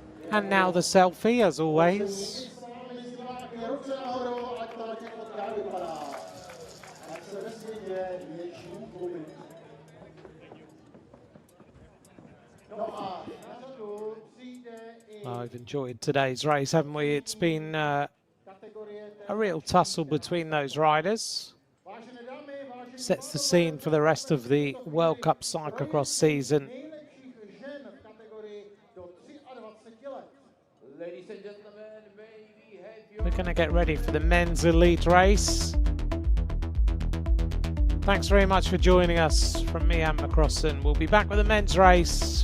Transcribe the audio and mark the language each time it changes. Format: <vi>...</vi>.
<en>And now the selfie, as always.</en> <cs>Ruce nahoru, ať to na těch fotkách vypadá. Ať se ve světě větší klubit. No a na řadu přijde i</cs> <en>I've enjoyed today's race, haven't we? It's been</en> <cs>kategorie</cs> <en>a real tussle between those riders.</en> <cs>Vážené dámy, vážení</cs> <en>Sets the scene for the rest of the World Cup cyclocross season.</en> <cs>nejlepších žen v kategorii do 23 let.</cs> <en>Ladies and gentlemen, may we have your We're going to get ready for the men's elite race. Thanks very much for joining us from me, Ant McCrossan. We'll be back with the men's race.</en>